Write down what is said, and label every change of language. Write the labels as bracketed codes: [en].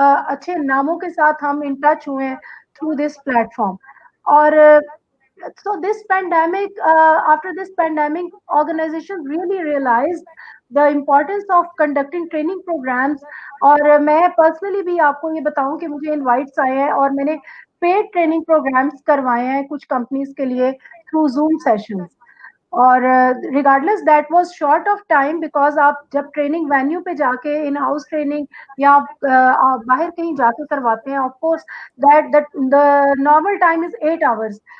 [hi] अच्छे नामों के साथ हम इन टच हुए हैं [en] Through this platform. [hi] और [en] so this pandemic, after this pandemic, organizations really realized the importance of conducting training programs. [hi] और मैं पर्सनली भी आपको ये बताऊं कि मुझे इनवाइट्स आए हैं और मैंने पेड ट्रेनिंग प्रोग्राम्स करवाए हैं कुछ कंपनीज के लिए [en] Through Zoom sessions. [hi] और [en] regardless that was short of time, because [hi] आप जब ट्रेनिंग वेन्यू पे जाके इन हाउस ट्रेनिंग या आप बाहर कहीं जाके करवाते हैं, [en] Of course that the normal time is 8 hours.